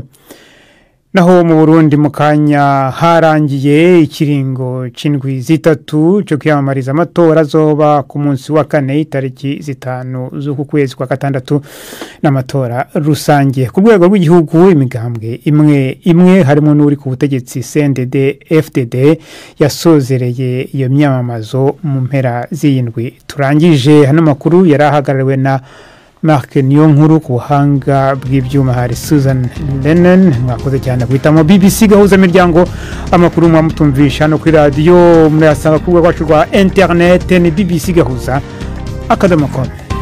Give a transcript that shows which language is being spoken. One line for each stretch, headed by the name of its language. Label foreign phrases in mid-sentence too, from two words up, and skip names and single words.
Rundi: Naho mu Burundi mu kanya harangiye ikiringo c'indwi zitatu cyo kwiyamamariza amatora azoba ku munsi wa 4 tariki 5 z'uku kwezi kwa 6 n'amatora rusange ku rwego rw'igihugu. Imigambwe imwe harimo n'uri ku butegetsi CNDD FDD yasozereye iyo myamamazo mu mpera z'indwi turangije. Hano makuru yarahagarariwe na Mark Niyonkuru ku buhanga bw'ibyuma hari Susan Lennon. Mwakoze cyane guhitamo BBC gahuza miryango amakuru mwamutumvisha no kuri radio muri asanga ku rwacu rwa internet ni BBC gahuza akadomo.com.